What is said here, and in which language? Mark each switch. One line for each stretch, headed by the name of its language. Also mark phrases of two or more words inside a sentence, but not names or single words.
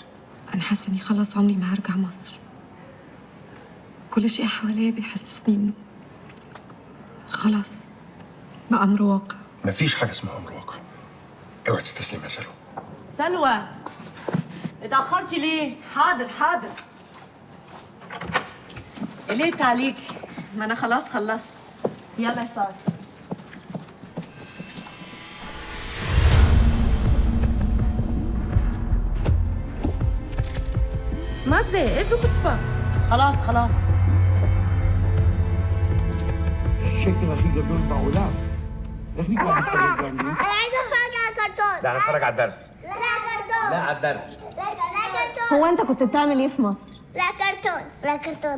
Arabic: انا حاسه اني خلاص عمري ما هرجع مصر. كل شيء حواليا بيحسسني انه خلاص بقى امر واقع. مفيش حاجه اسمها امر واقع. اوعي تستسلمي يا سلوى. سلوى اتأخرتي ليه؟ حاضر حاضر. ليه تعليقي؟ ما انا خلاص خلصت. يلا يا سارة.
Hebrew: מה זה? איזו חוצפה?
Arabic: خلاص. الشكل
Hebrew: הכי גדול בעולם. איך נקרא המשחק באנגלית?
Arabic: انا عايزه اتفرج على كرتون. لا هنتفرج على الدرس. لا كرتون. لا على الدرس. لا كرتون. هو انت كنت بتعمل ايه في مصر؟ لا كرتون.